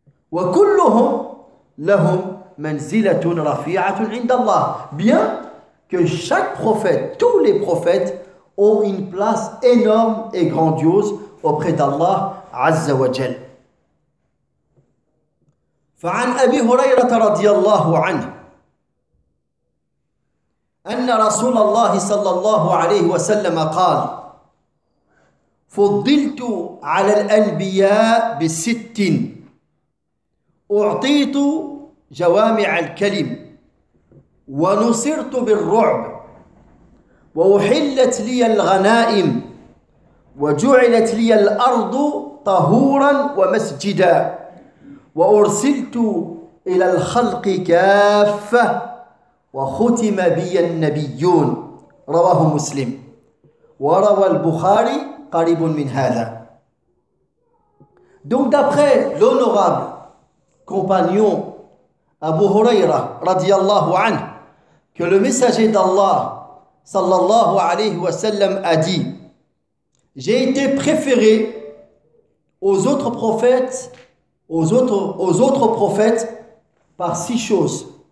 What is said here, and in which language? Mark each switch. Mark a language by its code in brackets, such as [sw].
[ar] Wa kulluhum lahum manzilatun rafi'atun 'indallah. [fr] Bien que chaque prophète, tous les prophètes ont une place énorme et grandiose auprès d'Allah Azza wa Jal. [ar] فعن أبي هريرة رضي الله عنه أن رسول الله صلى الله عليه وسلم قال فضلت على الأنبياء بست أعطيت جوامع الكلم ونصرت بالرعب وأحلت لي الغنائم وجعلت لي الأرض طهورا ومسجدا وأرسلت إلى الخلق كافة وختم بي النبيون رواه مسلم وروى البخاري قريب من هذا. [fr] Donc d'après l'honorable compagnon Abu Huraira radiyallahu anhu, que le messager d'Allah sallallahu alayhi wa sallam a dit: j'ai été préféré aux autres prophètes aux autres prophètes par six choses.